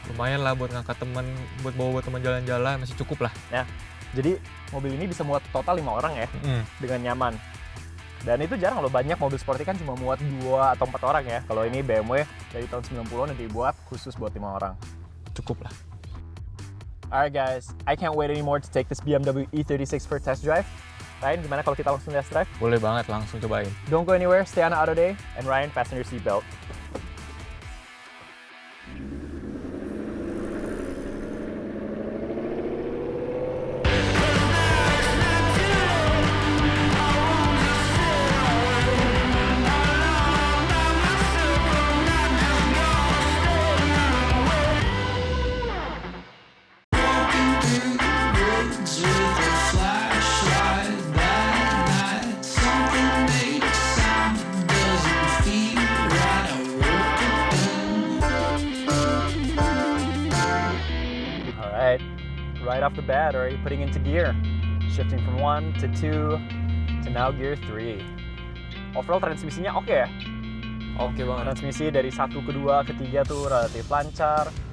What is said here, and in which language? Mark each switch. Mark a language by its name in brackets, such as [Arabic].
[Indonesian] Lumayan lah buat ngangkat temen, buat bawa temen jalan-jalan masih cukup lah. Jadi mobil ini bisa muat total 5 orang ya, dengan nyaman. Dan itu jarang loh, banyak mobil sporty kan cuma muat 2 atau 4 orang ya. Kalau ini BMW dari tahun 90-an udah dibuat khusus buat 5 orang. Cukup lah. [English] Alright guys, I can't wait anymore to take this BMW E36 for test drive. [Indonesian] Ryan, gimana kalau kita langsung test drive? Boleh banget, langsung cobain. [English] Don't go anywhere, stay on the auto day, and Ryan, fasten your seatbelt. Right off the bat, already putting into gear. Shifting from 1 to 2 to now gear 3. [Indonesian] Overall transmisinya oke ya? Oke banget. Transmisi dari 1 ke 2 ke 3 tuh relatif lancar.